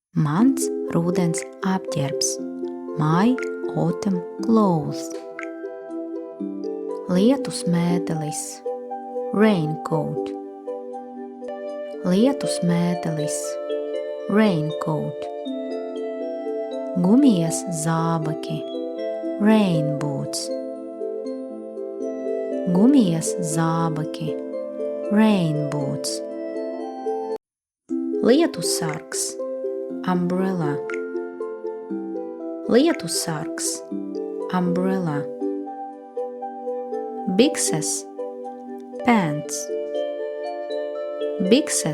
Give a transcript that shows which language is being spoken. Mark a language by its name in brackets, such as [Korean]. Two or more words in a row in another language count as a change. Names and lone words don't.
[Latvian] Mans rudens apģērbs. [English] My autumn clothes. [Latvian] Lietus mētelis. Raincoat. Lietus mētelis. Raincoat. Gumijas zābaki. [English] Rain boots. [Latvian] Gumijas zābaki. [English] Rain boots. [Latvian] Lietussargs. [English] Umbrella. Lietussargs. Umbrella. Bikses. Pants. Bikses.